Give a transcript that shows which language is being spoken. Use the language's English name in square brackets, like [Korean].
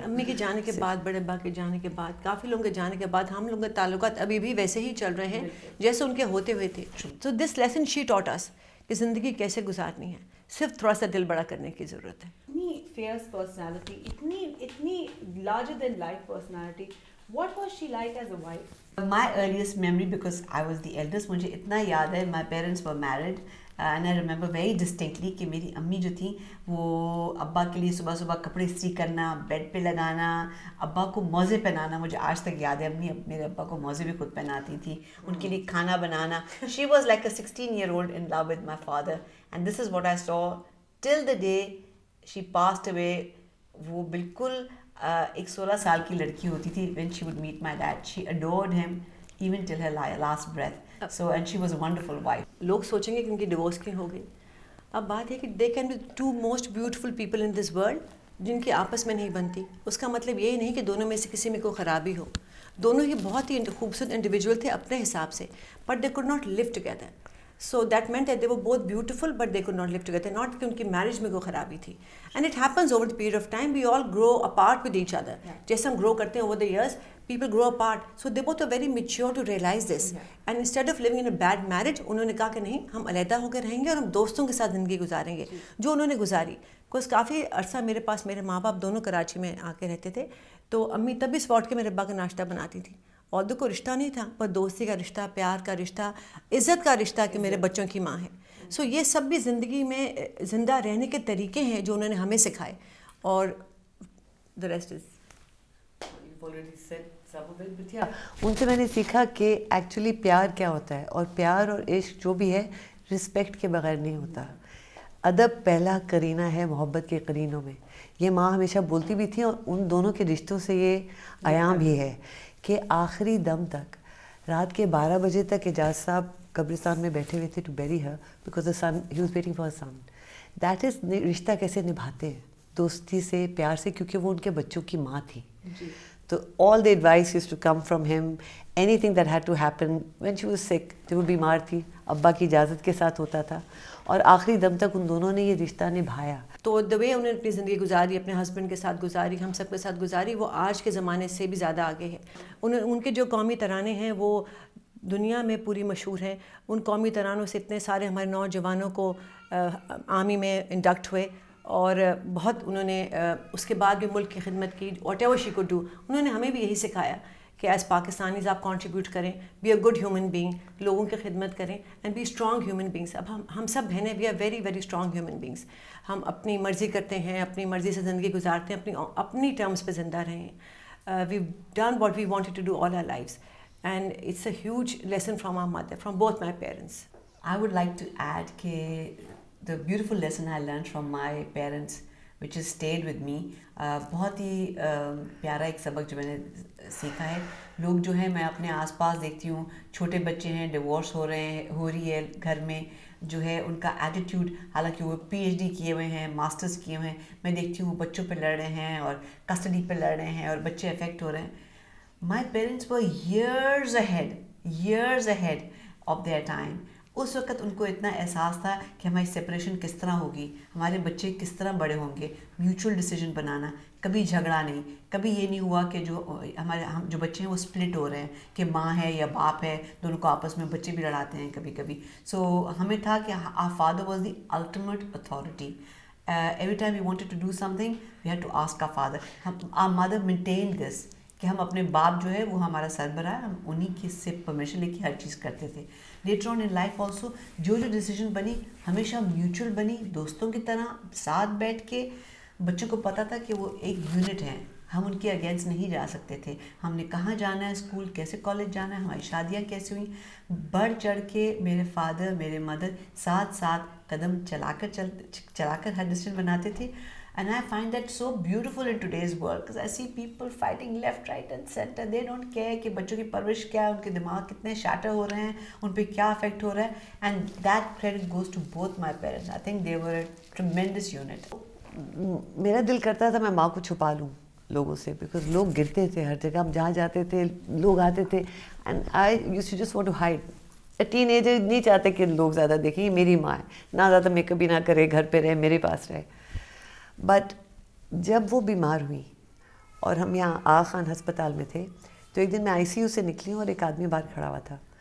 [Urdu] امی کے جانے کے بعد, بڑے ابا کے جانے کے بعد, کافی لوگوں کے جانے کے بعد ہم لوگوں کے تعلقات ابھی بھی ویسے ہی چل رہے ہیں جیسے ان کے ہوتے ہوئے تھے. [English] so this lesson she taught us [Urdu] کہ زندگی کیسے گزارنی ہے, صرف تھوڑا سا دل بڑا کرنے کی ضرورت ہے. [English] اتنی fierce personality, اتنی larger than life personality. What was she like as a wife? My earliest memory, because I was the eldest, [Urdu] مجھے اتنا یاد ہے, [English] my parents were married. And I remember very distinctly [Urdu] کہ میری امی جو تھیں وہ ابا کے لیے صبح صبح کپڑے استری کرنا, بیڈ پہ لگانا, ابا کو موزے پہنانا. مجھے آج تک یاد ہے, امی میرے ابا کو موزے بھی خود پہناتی تھی, ان کے لیے کھانا بنانا. [English] She was like a 16-year-old in love with my father, and this is what I saw till the day she passed away. [Urdu] وہ بالکل ایک 16 سال کی لڑکی ہوتی تھی [English] when she would meet my dad. She adored him even till her last breath. So and she was a wonderful wife. [Urdu] لوگ سوچیں گے کہ ان کی ڈیورس کیوں ہو گئی. اب بات ہے کہ [English] they can be two most beautiful people in this world [Urdu] جن کی آپس میں نہیں بنتی. اس کا مطلب یہ نہیں کہ دونوں میں سے کسی میں کوئی خرابی ہو. دونوں ہی بہت ہی خوبصورت انڈیویجول تھے اپنے حساب سے, [English] But they could not live together. So that meant that they were both beautiful but they could not live together. [Urdu] Not کہ ان کی میرج میں کوئی خرابی تھی. [English] And it happens over the period of time. We all grow apart with each other. [Urdu] جیسے ہم [English] Grow کرتے ہیں over the years, people grow apart. So they both are very mature to realize this. And instead of living in a bad marriage, [Urdu] انہوں نے کہا کہ نہیں, ہم علیحدہ ہو کے رہیں گے اور ہم دوستوں کے ساتھ زندگی گزاریں گے, جو انہوں نے گزاری. کافی عرصہ میرے پاس میرے ماں باپ دونوں کراچی میں آ کے رہتے تھے, تو امی تب بھی اسپاٹ کے میرے ابا کا ناشتہ بناتی تھی. اور کوئی رشتہ نہیں تھا, پر دوستی کا رشتہ, پیار کا رشتہ, عزت کا رشتہ کہ میرے بچوں کی ماں ہے. سو یہ سب بھی زندگی میں زندہ رہنے کے طریقے ہیں جو انہوں نے ہمیں سکھائے. [English] اور the rest is [Urdu] ان سے میں نے سیکھا کہ ایکچولی پیار کیا ہوتا ہے, اور پیار اور عشق جو بھی ہے رسپیکٹ کے بغیر نہیں ہوتا. ادب پہلا کرینہ ہے محبت کے قرینوں میں. یہ ماں ہمیشہ بولتی بھی تھی, اور ان دونوں کے رشتوں سے یہ عیام ہی ہے کہ آخری دم تک رات کے 12 بجے تک اعجاز صاحب قبرستان میں بیٹھے ہوئے تھے [English] To bury her because the son he was waiting for son. That is [Urdu] رشتہ کیسے نبھاتے ہیں, دوستی سے, پیار سے, کیونکہ وہ ان کے بچوں کی ماں تھی. تو [English] all the advice used to come from him. Anything that had to happen when she was sick, [Urdu] جب وہ بیمار تھی, ابا کی اجازت کے ساتھ ہوتا تھا, اور آخری دم تک ان دونوں نے یہ رشتہ نبھایا. تو [English] the way [Urdu] انہوں نے اپنی زندگی گزاری, اپنے ہسبینڈ کے ساتھ گزاری, ہم سب کے ساتھ گزاری, وہ آج کے زمانے سے بھی زیادہ آگے ہے. ان کے جو قومی ترانے ہیں وہ دنیا میں پوری مشہور ہیں. ان قومی ترانوں سے اتنے سارے ہمارے نوجوانوں کو آرمی میں انڈکٹ ہوئے, اور بہت انہوں نے اس کے بعد بھی ملک کی خدمت کی. [English] Whatever she could do. [Urdu] انہوں نے ہمیں بھی یہی سکھایا کہ ایز پاکستانیز آپ کنٹریبیوٹ کریں, [English] be a good human being, [Urdu] لوگوں کی خدمت کریں, [English] And be strong human beings. [Urdu] اب ہم سب بہنیں, [English] We are very very strong human beings. [Urdu] ہم اپنی مرضی کرتے ہیں, اپنی مرضی سے زندگی گزارتے ہیں, اپنی ٹرمز پہ زندہ رہیں. [English] We done what we wanted to do all our lives, and it's a huge lesson from our mother, from both my parents. I would like to add [Urdu] کہ [English] the beautiful lesson I learned from my parents which has stayed with me. [Urdu] بہت ہی پیارا ایک سبق جو میں نے سیکھا ہے. لوگ جو ہیں, میں اپنے آس پاس دیکھتی ہوں, چھوٹے بچے ہیں, ڈیورس ہو رہی ہے گھر میں, جو ہے ان کا ایٹیٹیوڈ, حالانکہ وہ PhD کیے ہوئے ہیں, ماسٹرز کیے ہوئے ہیں, میں دیکھتی ہوں وہ بچوں پہ لڑ رہے ہیں اور کسٹڈی پہ لڑ رہے ہیں اور بچے افیکٹ ہو رہے ہیں. [English] My parents were years ahead of their time. [Urdu] اس وقت ان کو اتنا احساس تھا کہ ہماری سپریشن کس طرح ہوگی, ہمارے بچے کس طرح بڑے ہوں گے, میوچل ڈیسیجن بنانا, کبھی جھگڑا نہیں, کبھی یہ نہیں ہوا کہ ہم جو بچے ہیں وہ سپلٹ ہو رہے ہیں کہ ماں ہے یا باپ ہے, دونوں کو آپس میں بچے بھی لڑاتے ہیں کبھی کبھی. سو ہمیں تھا کہ [English] our father was the ultimate authority. Every time we wanted to do something, we had to ask our father. Our mother maintained this [Urdu] کہ ہم اپنے باپ جو ہے وہ ہمارا سربراہ ہے, ہم انہی کی سے پرمیشن لے کے ہر چیز کرتے تھے. [English] later on in life also [Urdu] جو ڈیسیجن بنی ہمیشہ میوچل بنی, دوستوں کی طرح ساتھ بیٹھ کے. بچوں کو پتہ تھا کہ وہ ایک یونٹ ہیں, ہم ان کے اگینسٹ نہیں جا سکتے تھے. ہم نے کہاں جانا ہے, اسکول کیسے, کالج جانا ہے, ہماری شادیاں کیسے ہوئیں, بڑھ چڑھ کے میرے فادر میرے مدر ساتھ ساتھ قدم چلا کر ہر ڈیسیجن بناتے تھے. [English] And I find that so beautiful in today's world because I see people fighting left, right and center. They don't care [Urdu] کہ بچوں کی پرورش کیا ہے, ان کے دماغ کتنے شیٹر ہو رہے ہیں, ان پہ کیا افیکٹ ہو رہا ہے. [English] And that credit goes to both my parents. I think they were a tremendous unit. [Urdu] میرا دل کرتا تھا میں ماں کو چھپا لوں لوگوں سے, بیکاز لوگ گرتے تھے ہر جگہ, ہم جہاں جاتے تھے لوگ آتے تھے, [English] And I used to just want to hide. [Urdu] Ten ager نہیں چاہتے کہ لوگ زیادہ دیکھیں, یہ میری ماں ہے, نہ زیادہ میک اپ بھی نہ کرے, گھر پہ رہے, میرے پاس رہے. بٹ جب وہ بیمار ہوئی اور ہم یہاں آغا خان ہسپتال میں تھے, تو ایک دن میں ICU سے نکلی ہوں اور ایک آدمی باہر کھڑا ہوا تھا.